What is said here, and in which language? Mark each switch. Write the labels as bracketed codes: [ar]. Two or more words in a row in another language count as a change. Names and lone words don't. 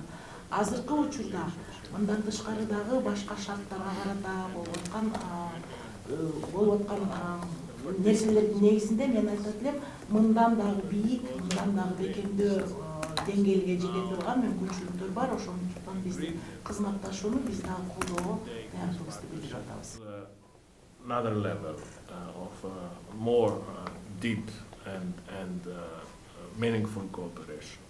[ky] Азыркы учурда мындан тышкары дагы башка шарттарга карата болуп аткан нерселердин негизинде мен айтат элем, мындан дагы бийик, мындан дагы бекемдүү деңгээлге жете турган мүмкүнчүлүктөр бар. Ошондуктан биздин кызматташууну биз дагы колдоого даярдыгыбызды билдирип атабыз. [en] Another level of more deep and meaningful cooperation.